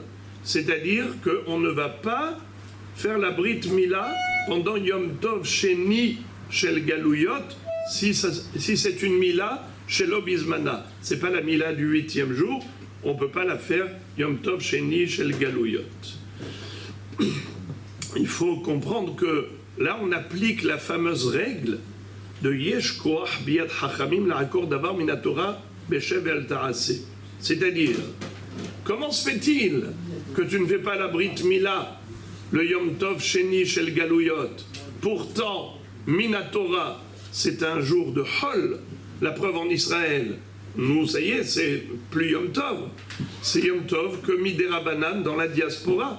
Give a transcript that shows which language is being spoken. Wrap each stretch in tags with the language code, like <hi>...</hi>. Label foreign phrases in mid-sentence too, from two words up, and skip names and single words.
<fr>C'est-à-dire qu'on ne va pas faire la</fr> <he>ברית מילה</he> <fr>pendant</fr> <he>יום טוב שני של גלויות,</he> <fr>si c'est une</fr> <he>מילה שלא בזמנה.</he> <fr>Ce n'est pas la Mila du 8e jour, on ne peut pas la faire</fr> <he>יום טוב שני של גלויות.</he> <fr>Il faut comprendre que là on applique la fameuse règle de</fr> <he>יש כח ביד חכמים לעקור דבר מן התורה בשב ואל תעשה.</he> <fr>C'est-à-dire, comment se fait-il que tu ne fais pas la</fr> <he>ברית מילה,</he> <fr>le</fr> <he>יום טוב שני של גלויות?</he> <fr>Pourtant, Minatora, c'est un jour de Hol, la preuve en Israël. Nous, ça y est, c'est plus</fr> <he>יום טוב.</he> <fr>C'est</fr> <he>יום טוב</he> <fr>que</fr> <he>מדי רבנן</he> <fr>dans la diaspora.</fr>